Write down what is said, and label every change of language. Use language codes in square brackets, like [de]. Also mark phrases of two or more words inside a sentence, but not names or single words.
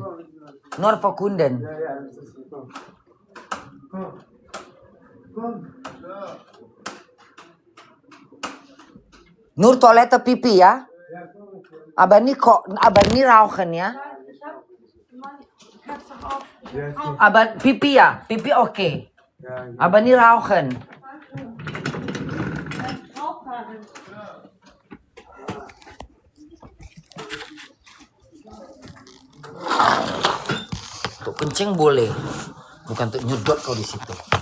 [de] Nur für Kunden. Nur Toilette Pipi ya. Aber nie rauchen ya. Aber Pipi ya, Pipi okay. Aber nie rauchen. [id] Untuk kencing boleh, bukan untuk nyedot kau di situ.